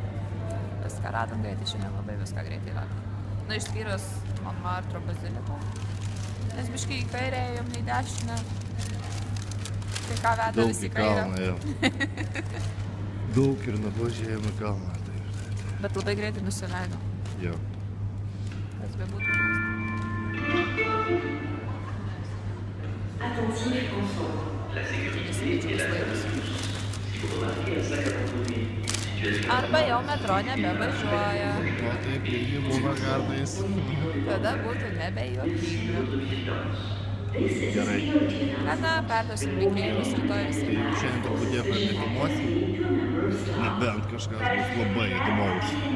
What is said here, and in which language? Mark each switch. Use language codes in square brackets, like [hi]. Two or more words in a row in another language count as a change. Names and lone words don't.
[lt] Viską radom greitai, šiandien labai viską greitai radom. Nu, išskyrus Montmartre baziliką. Nes biškai į kairę ėjom, nei dešinę. Tai ką veda Daug visi į kairę. kalną, jo. Daug ir nuvažiavim į kalną. Bet labai greitai nusileidom. Jo. Kas be būtų. [fr] Attentif enfant. La sécurité est à la si vous remarquez un sac à conduire, situation [lt] Arba jau metro nebevažiuoja. O taip, irgi būna kartais. Tada būtų nebejuokinga. Gerai. Kada perduosim linkėjimus rytoj Tai visi. šiandien turbūt nieko nefilmuosim. Nebent kažkas bus labai įdomaus.